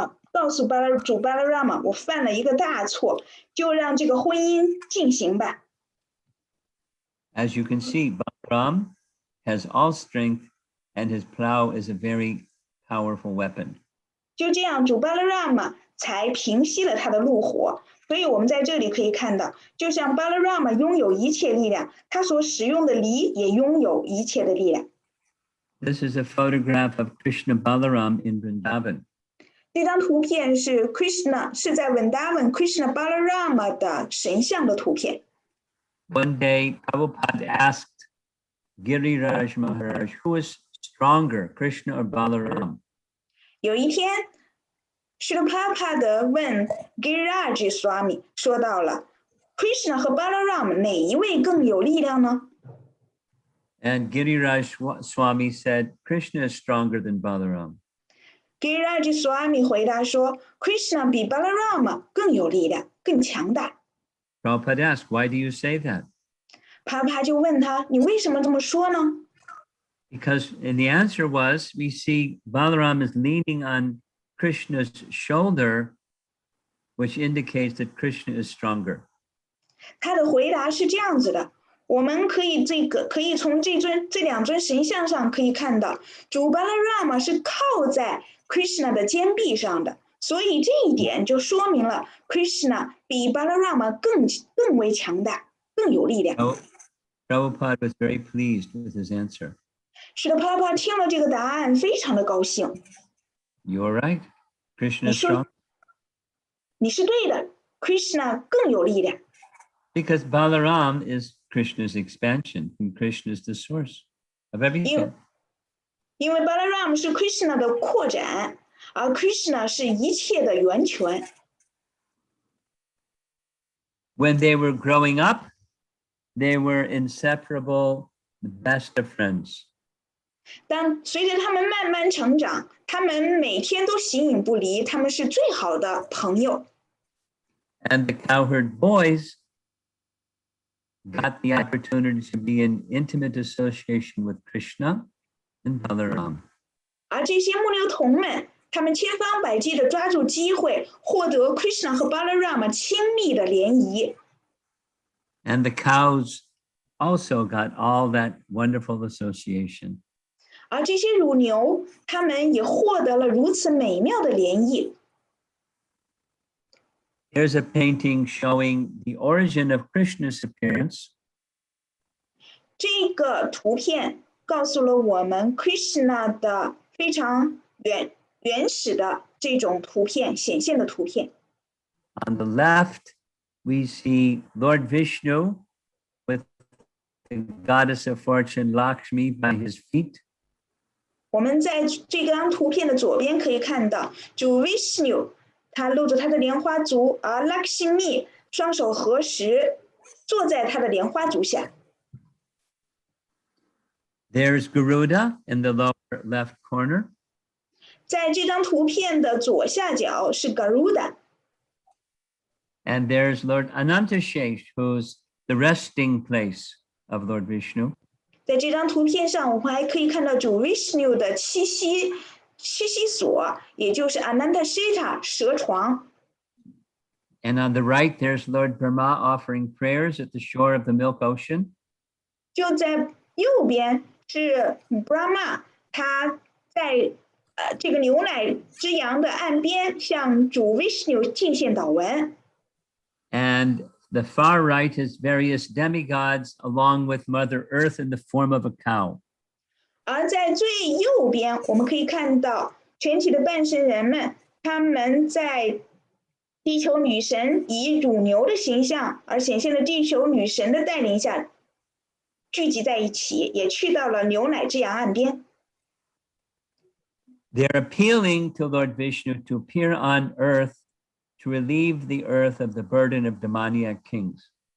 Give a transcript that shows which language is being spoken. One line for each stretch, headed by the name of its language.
Chinese: 告诉主 Balarama， 我犯了一个大错，就让这个婚姻进行吧。
English: As you can see, Balaram has all strength, and his plow is a very powerful weapon.
Chinese: 就这样，主 Balarama 才平息了他的怒火。所以我们在这里可以看到，就像 Balarama 拥有一切力量，他所使用的梨也拥有一切的力量。
English: This is a photograph of Krishna Balaram in Vrindavan.
Chinese: 这张图片是 Krishna 是在 Vrindavan Krishna Balarama 的神像的图片。
English: One day, Prabhupada asked Giriraj Maharaj, who is stronger, Krishna or Balaram?
Chinese: 有一天，施罗帕帕德问 Giriraj Swami 说到了 Krishna 和 Balaram 哪一位更有力量呢？
English: And Giriraj Swami said, Krishna is stronger than Balaram.
Chinese: Giriraj Swami 回答说 Krishna 比 Balarama 更有力量，更强大。
English: Prabhupada asked, why do you say that?
Chinese: 帕帕就问他，你为什么这么说呢？
English: Because and the answer was, we see Balaram is leaning on Krishna's shoulder, which indicates that Krishna is stronger.
Chinese: 他的回答是这样子的，我们可以从这两尊神像上可以看到，主 Balarama 是靠在 Krishna 的肩臂上的，所以这一点就说明了 Krishna 比 Balarama 更为强大，更有力量。
English: So, Prabhupada was very pleased with his answer.
Chinese: 是的，帕帕听了这个答案，非常的高兴。
English: You're right. Krishna is strong.
Chinese: 你是对的 ，Krishna 更有力量。
English: Because Balaram is Krishna's expansion, and Krishna is the source of everything.
Chinese: 因为 Balaram 是 Krishna 的扩展，而 Krishna 是一切的源泉。
English: When they were growing up, they were inseparable, the best of friends.
Chinese: 但随着他们慢慢成长，他们每天都形影不离，他们是最好的朋友。
English: And the cowherd boys got the opportunity to be in intimate association with Krishna and Balaram.
Chinese: 而这些牧牛童们，他们千方百计地抓住机会，获得 Krishna 和 Balarama 亲密的联谊。
English: And the cows also got all that wonderful association.
Chinese: 而这些乳牛，他们也获得了如此美妙的联谊。
English: Here's a painting showing the origin of Krishna's appearance.
Chinese: 这个图片告诉了我们 Krishna 的非常原始的这种图片显现的图片。
English: On the left, we see Lord Vishnu with the goddess of fortune Lakshmi by his feet.
Chinese: 我们在这张图片的左边可以看到，主 Vishnu 他露着他的莲花足，而 Lakshmi 双手合十，坐在他的莲花足下。
English: There's Garuda in the lower left corner.
Chinese: 在这张图片的左下角是 Garuda。
English: And there's Lord Anantashesh, who's the resting place of Lord Vishnu.
Chinese: 在这张图片上，我们还可以看到主 Vishnu 的栖息所，也就是 Anantasheta 蛇床。
English: And on the right, there's Lord Brahma offering prayers at the shore of the Milk Ocean.
Chinese: 就在右边是 Brahma， 他在这个牛奶之洋的岸边向主 Vishnu 进献祷文。
English: And the far right is various demigods along with Mother Earth in the form of a cow.
Chinese: 而在最右边，我们可以看到全体的半神人们，他们在地球女神以乳牛的形象而显现的地球女神的带领下聚集在一起，也去到了牛奶之洋岸边。
English: They're appealing to Lord Vishnu to appear on earth to relieve the earth of the burden of demoniac kings.